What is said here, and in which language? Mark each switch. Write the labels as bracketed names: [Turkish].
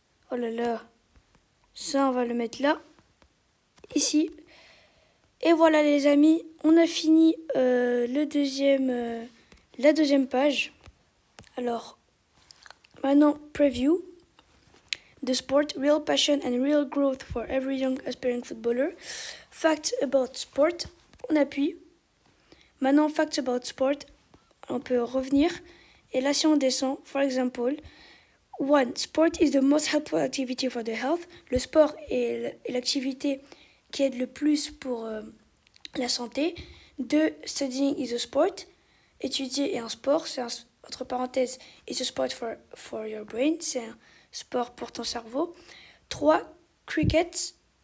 [French] Oh là là. Ça, on va le mettre là. Ici. Et voilà les amis, on a fini la deuxième page. Alors, maintenant, preview. [English] The sport, real passion and real growth for every young aspiring footballer. Facts about sport. [French] On appuie. Maintenant, [English] facts about sport. [French] On peut revenir. Et là, si on descend, [English] for example, [French] 1. [English] Sport is the most helpful activity for the health. [French] Le sport est l'activité qui aide le plus pour la santé. [English] 2. Studying is a sport. [French] Étudier est un sport. C'est entre parenthèses, [English] is a sport for your brain. [French] C'est un sport pour ton cerveau. 3. Cricket.